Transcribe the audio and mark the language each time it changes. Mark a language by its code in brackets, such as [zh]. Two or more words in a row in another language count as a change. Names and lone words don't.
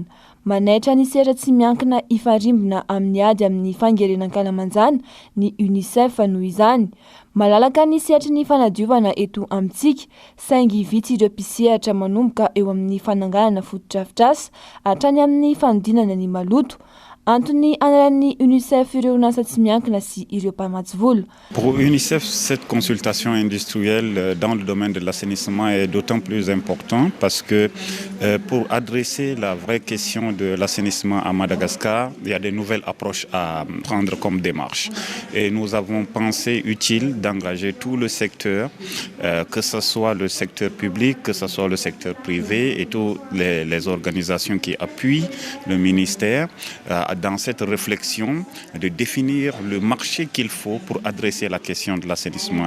[mg] Manaitra ny sehatra tsy miankina ifarimbona amin'ny ady amin'ny fangerena ankalamanjana ny UNICEF noho izany. Malalaka ny sehatry ny fanadiovana eto amintsika saingy vitsy ireo mpisehatra manomboka eo amin'ny fananganana fotodrafitrasa hatrany amin'ny fanodinana ny maloto. Antony anaran'ny UNICEF ireo orinasa tsy miankina sy ireo mpamatsy vola. [fr] Pour UNICEF, cette consultation industrielle dans le domaine de l'assainissement est d'autant plus important parce que pour adresser la vraie question de l'assainissement à Madagascar, il y a des nouvelles approches à prendre comme démarche. Et nous avons pensé utile d'engager tout le secteur, que ce soit le secteur public, que ce soit le secteur privé et toutes les organisations qui appuient le ministère dans cette réflexion de définir le marché qu'il faut pour adresser la question de l'assainissement.